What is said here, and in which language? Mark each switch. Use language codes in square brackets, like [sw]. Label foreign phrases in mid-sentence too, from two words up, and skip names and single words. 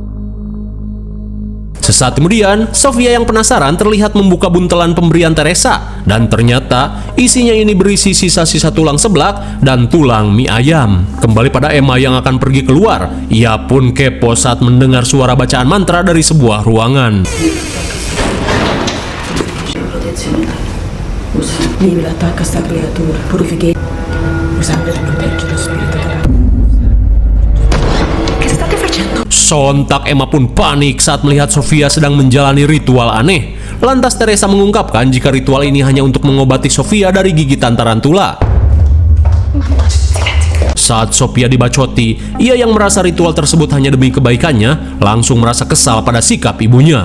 [id] Sesaat kemudian, Sofia yang penasaran terlihat membuka buntelan pemberian Teresa, dan ternyata isinya ini berisi sisa-sisa tulang seblak dan tulang mie ayam. Kembali pada Emma yang akan pergi keluar, ia pun kepo saat mendengar suara bacaan mantra dari sebuah ruangan. [it] Vivi l'attacca a sta creatura, purifichi lo sangue per proteggere lo spirito della... Che state facendo? [id] Sontak Emma pun panik saat melihat Sofia sedang menjalani ritual aneh. Lantas Teresa mengungkapkan jika ritual ini hanya untuk mengobati Sofia dari gigitan tarantula. Saat Sofia dibacoti, ia yang merasa ritual tersebut hanya demi kebaikannya, langsung merasa kesal pada sikap ibunya.